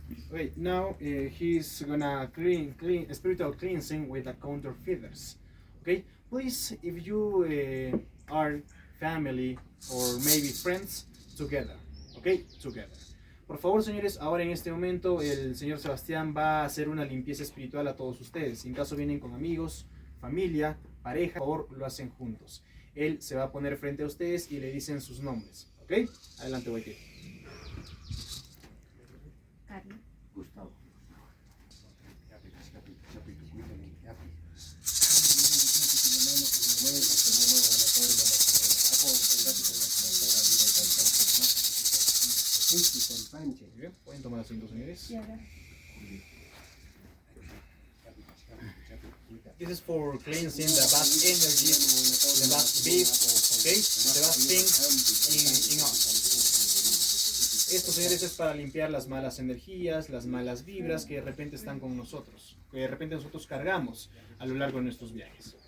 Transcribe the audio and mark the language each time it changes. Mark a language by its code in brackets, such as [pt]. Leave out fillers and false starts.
[en] Okay, now he's gonna clean spiritual cleansing with the counterfeiters. Okay, please, if you are family or maybe friends, together. Okay, together. [es] Por favor, señores, ahora en este momento el señor Sebastián va a hacer una limpieza espiritual a todos ustedes. Si en caso vienen con amigos, familia, pareja, por favor, lo hacen juntos. Él se va a poner frente a ustedes y le dicen sus nombres. Ok, adelante, Waike. Gustavo. Bien, pueden tomar asiento, señores. [en] This is for cleansing the bad energy, the bad beef, okay, the bad things in us. [es] Esto, señores, es para limpiar las malas energías, las malas vibras que de repente están con nosotros, que de repente nosotros cargamos a lo largo de nuestros viajes.